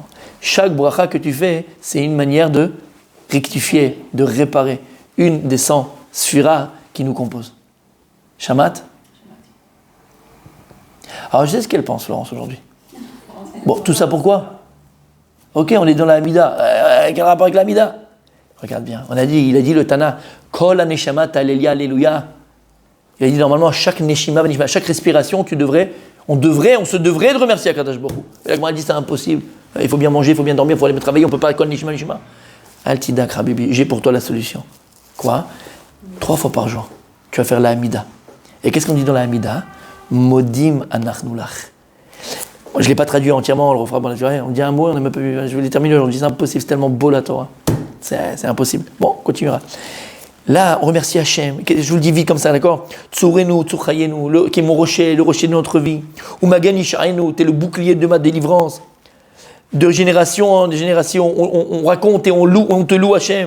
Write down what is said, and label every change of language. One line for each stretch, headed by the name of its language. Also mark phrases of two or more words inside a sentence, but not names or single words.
French: Chaque bracha que tu fais, c'est une manière de rectifier, de réparer une des 100 sphiras qui nous composent. Shamat? Alors je sais ce qu'elle pense, Florence, aujourd'hui. Bon, tout ça pourquoi? Ok, on est dans la Hamida. Quel rapport avec la Hamida? Regarde bien. Il a dit le Tana,
Hebrew: כל הנשמה תהלל יה,
French: alléluia. Il a dit normalement, à chaque neshima, à chaque respiration, on se devrait de remercier
Hebrew: הקדוש ברוך הוא.
French: Et là, on a dit c'est impossible. Il faut bien manger, il faut bien dormir, il faut aller travailler, on ne peut pas
Hebrew: כל נשימה, נשימה. אל תדאג, חביבי,
French: j'ai pour toi la solution. Quoi? 3 fois par jour, tu vas faire la Hamida. Et qu'est-ce qu'on dit dans la Hamida?
Hebrew: מודים אנחנו לך.
French: Je ne l'ai pas traduit entièrement, on le refera. On dit un mot, je vais le terminer aujourd'hui. C'est impossible, c'est tellement beau la Torah. C'est impossible. Bon, on continuera. Là, on remercie Hachem. Je vous le dis vite comme ça, d'accord?
Hebrew: צורנו, צור חיינו,
French: qui est mon rocher, le rocher de notre vie. Ou
Hebrew: מגן ישענו,
French: t'es le bouclier de ma délivrance. De génération en génération, on raconte et on te loue Hachem.